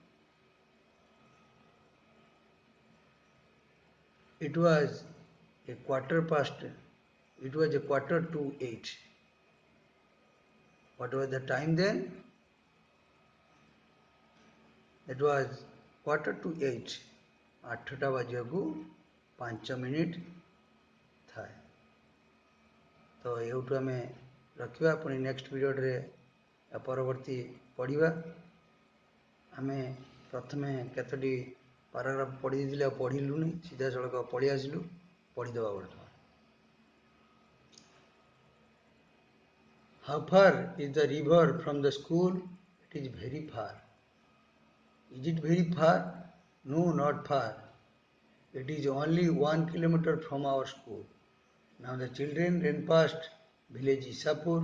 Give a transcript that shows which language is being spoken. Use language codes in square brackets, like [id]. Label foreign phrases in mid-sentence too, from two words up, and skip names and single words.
[en] It was a quarter past, it was a quarter to 8. What was the time then? It was quarter to 8. [or] 8ଟା ବାଜିବାକୁ 5 ମିନିଟ୍ ଥାଏ। ତ ଏଇଠୁ ଆମେ ରଖିବା, ପୁଣି [en] next periodରେ [or] ପରବର୍ତ୍ତୀ ପଢ଼ିବା। ଆମେ ପ୍ରଥମେ କେତୋଟି ପାରାଗ୍ରାଫ ପଢ଼ି ଦେଇଥିଲେ, ଆଉ ପଢ଼ିଲୁନି, ସିଧାସଳଖ ପଳେଇ ଆସିଲୁ। ପଢ଼ିଦେବା ବର୍ତ୍ତମାନ। [en] How far is the river from the school? It is very far. Is it very far? No, not far. It is only 1 kilometer from our school. Now the children ran past village Isapur.